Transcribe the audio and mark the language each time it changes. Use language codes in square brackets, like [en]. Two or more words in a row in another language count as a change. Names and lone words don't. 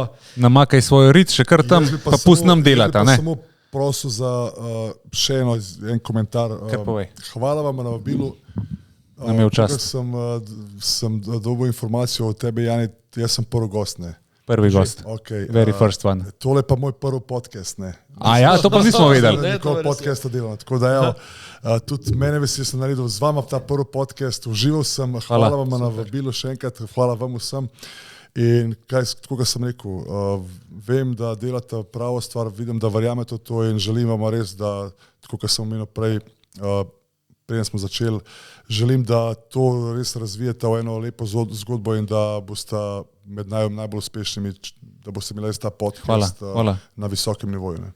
[sl] Namakaj svojo rit, še kar tam, pa pust nam delata. Samo prosil za še en komentar. Hvala vam na vabilu. Nam je v čast. Sem dobil informacijo od tebe, Jani, jaz sem prvi gost, ne? Prvi gost. [en] Okay, very first one. [sl] Tole pa moj prvi podcast, ne? To pa nismo vedeli. Nikoli podcasta delam, tako da tudi mene veseli, sem naredil z vama ta prvi podcast, užival sem, hvala vam na vabilu še enkrat, hvala vam vsem. In tako sem rekel, vem, da delate pravo stvar, vidim, da verjamete v to in želim vam res, da, tako kot sem omenil prej, preden smo začeli, želim, da to res razvijete v eno lepo zgodbo in da boste med najbolj uspešnimi, da boste imeli res ta podcast na visokem nivoju.